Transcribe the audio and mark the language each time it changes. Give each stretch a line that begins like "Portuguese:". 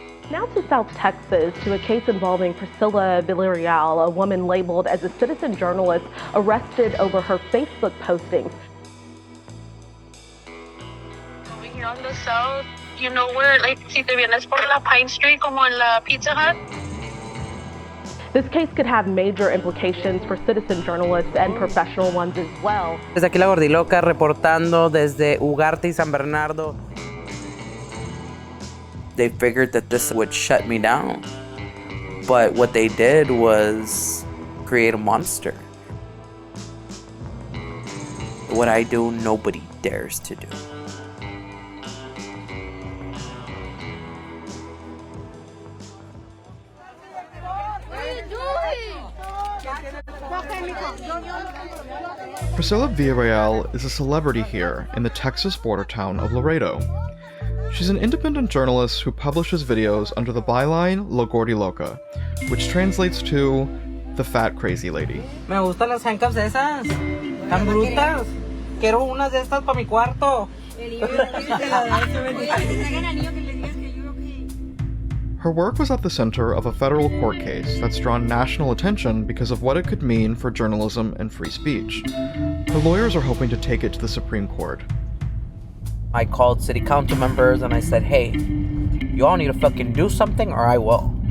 English: Now to South Texas, to a case involving Priscilla Villarreal, a woman labeled as a citizen journalist arrested over her Facebook postings. Over here on the south, you know where, like,
Spanish: si te vienes por la Pine Street, como en la Pizza Hut?
English: This case could have major implications for citizen journalists and professional ones as well.
Spanish: Desde aquí Lagordiloca reportando desde Ugarte y San Bernardo.
English: They figured that this would shut me down, but what they did was create a monster. What I do, nobody dares to do. Priscilla Villarreal is a celebrity here in the Texas border town of Laredo. She's an independent journalist who publishes videos under the byline Lagordiloca, which translates to the fat crazy lady.
Spanish: Me gustan las handcuffs esas, tan brutas. Quiero unas de estas para mi cuarto.
English: Her work was at the center of a federal court case that's drawn national attention because of what it could mean for journalism and free speech. Her lawyers are hoping to take it to the Supreme Court. I called city council members and I said, hey, you all need to fucking do something or I will.